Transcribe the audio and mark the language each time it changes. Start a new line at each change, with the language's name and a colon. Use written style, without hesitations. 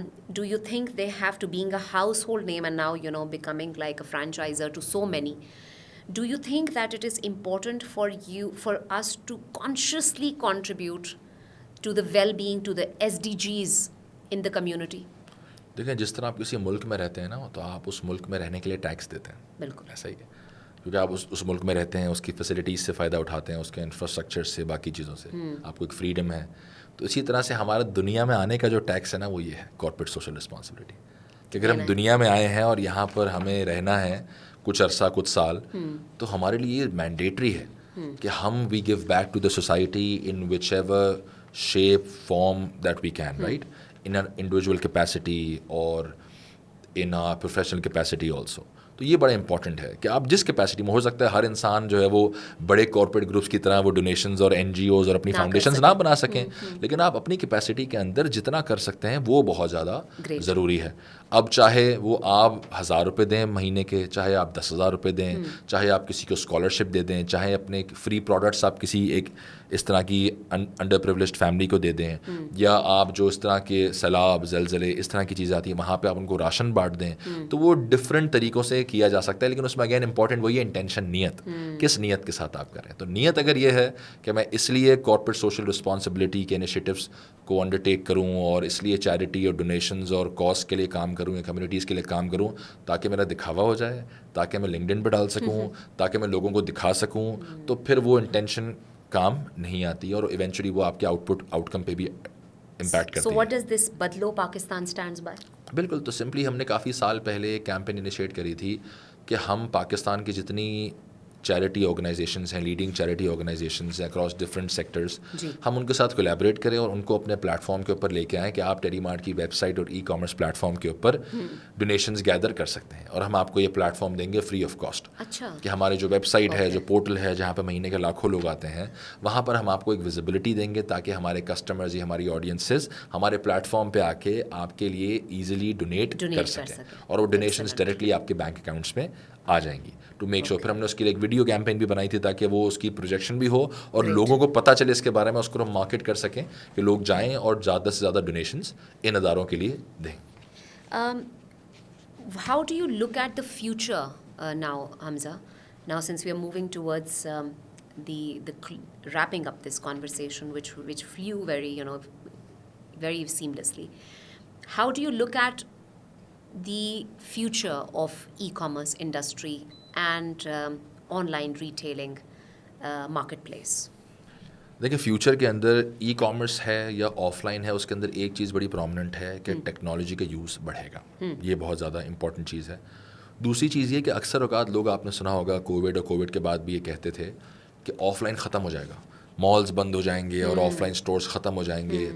English: Do you think they have to, being a household name and now becoming like a franchisor to so many, do you think that it is important for us to consciously contribute to the well-being, to the SDGs in the community?
Urdu: دیکھیں جس طرح آپ کسی ملک میں رہتے ہیں نا تو آپ اس ملک میں رہنے کے لیے ٹیکس دیتے ہیں. بالکل ایسا ہی ہے, کیونکہ آپ اس ملک میں رہتے ہیں, اس کی فیسلٹیز سے فائدہ اٹھاتے ہیں, اس کے انفراسٹرکچر سے, باقی چیزوں سے آپ کو ایک فریڈم ہے. تو اسی طرح سے ہمارا دنیا میں آنے کا جو ٹیکس ہے نا وہ یہ ہے کارپوریٹ سوشل رسپانسبلٹی, کہ اگر ہم دنیا میں آئے ہیں اور یہاں پر ہمیں رہنا ہے کچھ عرصہ, کچھ سال, تو ہمارے لیے یہ مینڈیٹری ہے کہ ہم
English: We give back to the society in whichever shape, form that we can, right? In an individual capacity or in a professional capacity also.
Urdu: تو یہ بڑا امپورٹنٹ ہے کہ آپ جس کیپیسٹی میں ہو سکتا ہے ہر انسان جو ہے وہ بڑے کارپوریٹ گروپس کی طرح وہ ڈونیشنز اور این جی اوز اور اپنی فاؤنڈیشنز نہ بنا سکیں, لیکن آپ اپنی کیپیسٹی کے اندر جتنا کر سکتے ہیں وہ بہت زیادہ ضروری ہے. اب چاہے وہ آپ 1,000 روپے دیں مہینے کے, چاہے آپ 10,000 روپے دیں, چاہے آپ کسی کو اسکالرشپ دے دیں, چاہے اپنے فری پروڈکٹس آپ کسی ایک اس طرح کی انڈر پریولیجڈ فیملی کو دے دیں, یا آپ جو اس طرح کے سیلاب, زلزلے, اس طرح کی چیزیں آتی ہیں وہاں پہ آپ ان کو راشن بانٹ دیں, تو وہ ڈفرینٹ طریقوں سے کیا جا سکتا ہے. لیکن اس میں اگین امپورٹنٹ وہی ہے انٹینشن, نیت, کس نیت کے ساتھ آپ کریں. تو نیت اگر یہ ہے کہ میں اس لیے کارپوریٹ سوشل رسپانسبلٹی کے انیشیٹوس کو انڈر ٹیک کروں اور اس لیے چیریٹی اور ڈونیشنز اور کاز کے لیے کام کروں یا کمیونٹیز کے لیے کام کروں تاکہ میرا دکھاوا ہو جائے, تاکہ میں لنکڈن پہ ڈال سکوں, تاکہ میں لوگوں کو دکھا سکوں, تو پھر وہ انٹینشن کام نہیں آتی اور ایونچولی وہ آپ کے آؤٹ کم پہ بھی امپیکٹ کرتی ہے.
English: So what does this Badlo Pakistan stands by?
Urdu: بالکل, تو سمپلی ہم نے کافی سال پہلے ایک کیمپین انیشیٹ کری تھی کہ ہم پاکستان کی جتنی چیریٹی آرگنائزیشنز ہیں, لیڈنگ چیریٹی آرگنائزیشنز ہیں اکراس ڈفرینٹ سیکٹرز, ہم ان کے ساتھ کولیبریٹ کریں اور ان کو اپنے پلیٹ فارم کے اوپر لے کے آئیں کہ آپ ٹیلی مارٹ کی ویب سائٹ اور ای کامرس پلیٹ فارم کے اوپر ڈونیشنز گیدر کر سکتے ہیں, اور ہم آپ کو یہ پلیٹ فارم دیں گے فری آف کاسٹ. کہ ہمارے جو ویب سائٹ ہے, جو پورٹل ہے, جہاں پہ مہینے کے لاکھوں لوگ آتے ہیں, وہاں پر ہم آپ کو ایک ویزیبلٹی دیں گے تاکہ ہمارے کسٹمرز یا ہماری آڈینسز ہمارے پلیٹ فارم پہ آ کے آپ کے لیے ایزیلی ڈونیٹ کر سکیں, اور وہ ڈونیشنز ڈائریکٹلی آپ کے بینک اکاؤنٹس میں آ جائیں گی
English: To make sure.
Urdu: پھر ہم نے اس کے لیے ایک ویڈیو کیمپین بھی بنائی تھی تاکہ وہ اس کی پروجیکشن بھی ہو اور لوگوں کو پتہ چلے اس کے بارے میں, اس کو ہم مارکیٹ کر سکیں کہ لوگ جائیں اور زیادہ سے زیادہ ڈونیشنز ان اداروں کے لیے دیں.
English: How do you look at the future now, Hamza? Now, since we are moving towards the wrapping up this conversation, which flew very seamlessly. How do you look at the future of e-commerce industry and online retailing marketplace?
Urdu: دیکھیں, future کے اندر e commerce ہے یا of line ہے, اس کے اندر ایک چیز بڑی prominent ہے کہ ٹیکنالوجی کا یوز بڑھے گا. یہ بہت زیادہ امپورٹنٹ چیز ہے. دوسری چیز یہ کہ اکثر اوقات لوگ, آپ نے سنا ہوگا کووڈ اور کووڈ کے بعد بھی یہ کہتے تھے کہ آف لائن ختم ہو جائے گا, مالز بند ہو جائیں گے اور آف لائن اسٹورس ختم ہو جائیں گے.